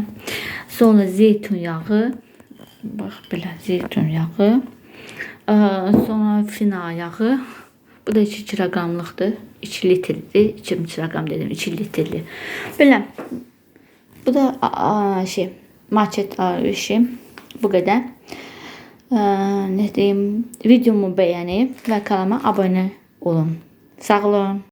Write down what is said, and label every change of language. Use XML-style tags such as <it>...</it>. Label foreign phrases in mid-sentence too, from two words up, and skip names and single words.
<az>Sonra zeytun yağı. Bax belə zeytun yağı. Sonra fina yağı. Bu da 2 kiloqramlıqdır. 2 litrdir. 2 kiloqram dedim. 2 litrli. Belə. Bu da market alışım. Bu qədər.</az> <tr>Ne diyeyim? Videomu beğenip ve kanalıma abone olun.</tr> <az>Sağ olun.</az>